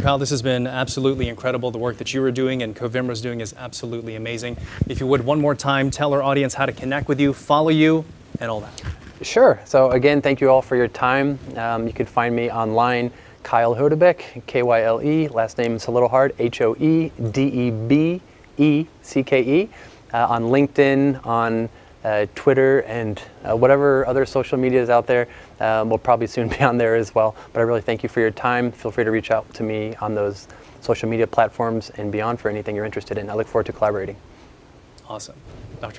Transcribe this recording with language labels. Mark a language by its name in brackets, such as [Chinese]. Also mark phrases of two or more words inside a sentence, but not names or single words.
[English] Kyle, this has been absolutely incredible. The work that you are doing and Covimro is doing is absolutely amazing. If you would, one more time, tell our audience how to connect with you, follow you, and all that. Sure. So again, thank you all for your time. You can find me online, Kyle Hoedebecke, K-Y-L-E, last name is a little hard, H-O-E-D-E-B-E-C-K-E, on LinkedIn, on Twitter, and whatever other social media is out there. We'll probably soon be on there as well. But I really thank you for your time. Feel free to reach out to me on those social media platforms and beyond for anything you're interested in. I look forward to collaborating. Awesome. Dr.